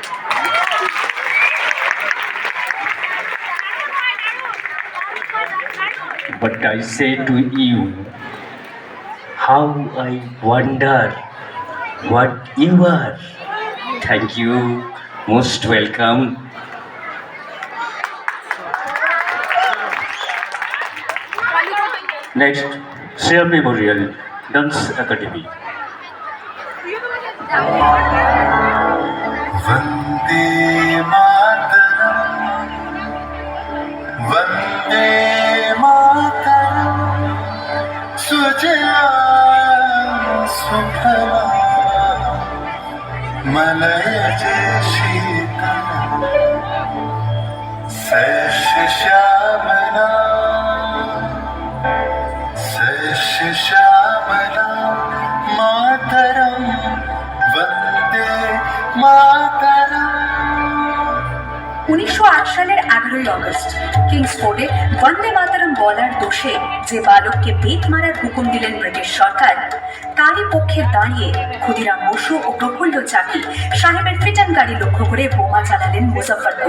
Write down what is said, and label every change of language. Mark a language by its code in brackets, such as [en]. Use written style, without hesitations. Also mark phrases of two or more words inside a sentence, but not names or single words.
[en] But I say to you, how I wonder what you are. Thank you, most welcome. Next, Sriya Memorial Dance Academy. [sa] वन्दे मातरम् वन्दे मातरम् सुजलां सुफलां मलयज शीतलां शस्यश्यामलां मातरं वन्दे मातरम्। [bn] 1908 সালের 11ই আগস্ট কিংসফোর্ডে বন্দে মাতরম বলার দোষে যে বালককে বেত মারার হুকুম দিলেন ব্রিটিশ সরকার, তারই পক্ষে দাঁড়িয়ে ক্ষুদিরাম বসু ও প্রফুল্ল চাকি সাহেবের ফিটান গাড়ি লক্ষ্য করে বোমা চালালেন মুজফ্ফরপুরে।